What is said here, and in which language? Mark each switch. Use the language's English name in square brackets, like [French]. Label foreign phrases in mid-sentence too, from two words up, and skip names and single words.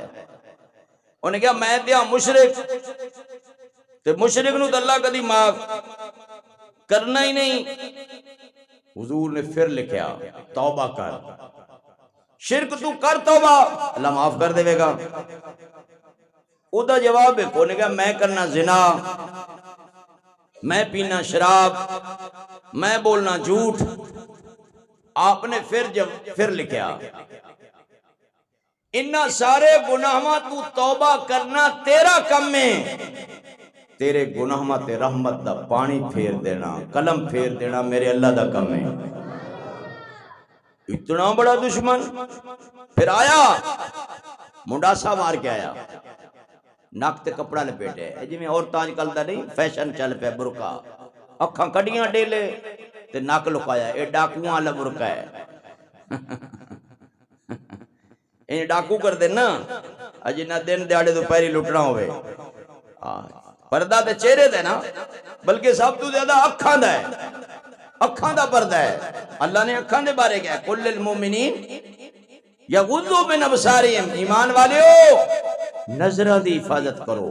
[Punjabi] انہیں کہا میں دیا مشرک تے مشرک نو تے اللہ کدی معاف کرنا ہی نہیں. حضور نے پھر لکھیا توبہ کر، شرک تو کر توبہ، اللہ معاف کر دے گا. او دا جواب ہے انہیں کہا میں کرنا زنا، میں پینا شراب، میں بولنا جھوٹ. آپ نے پھر لکھیا انہاں سارے گناہاں تو توبہ کرنا تیرا کم ہے، تیرے گناہاں تے رحمت دا پانی پھیر دینا، قلم پھیر دینا میرے اللہ دا کم ہے. اتنا بڑا دشمن. پھر آیا منڈاسا مار کے آیا، نک تے کپڑا لپیٹے جی میں عورتاں اج کل دا نہیں فیشن چل پیا، برقع اکھاں کڈیاں ڈیلے تے نک لکایا. اے ڈاکواں والا برقع ہے. اے ڈاکو کر دے نا اج نہ دن دیاڑے تو پیری لٹنا ہوئے. پردہ تے چہرے دے نا، بلکہ سب تو زیادہ اکھاں دا ہے، اکھاں دا پردہ ہے. اللہ نے اکھاں دے بارے کہا [Arabic] کل المومنین یغضوا من ابصارہم، [Punjabi] ایمان والیو نظرہ دی حفاظت کرو.